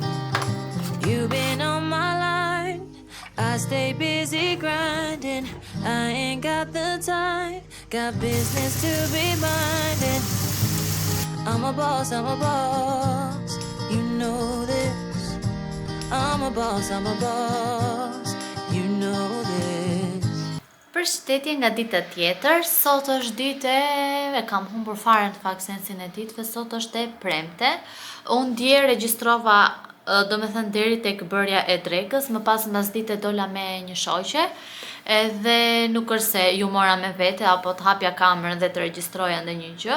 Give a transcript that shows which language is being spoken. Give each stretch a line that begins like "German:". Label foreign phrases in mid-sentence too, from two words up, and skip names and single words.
English: You've been on my line, I stay busy grinding. I ain't got the time, got business to be minding. I'm a boss, you know this. I'm a boss, you know this.
Albanian: Përshëndetje nga dita tjetër, sot është ditë e kam humbur fare në fakt sensin e ditëve, sot është e premte. Unë dje regjistrova, do me thënë deri tek bërja e drekës, më pas mbas dite dola me një shoqe, edhe nuk është se ju mora me vete apo të hapja kamerën dhe të regjistroja ndonjë gjë.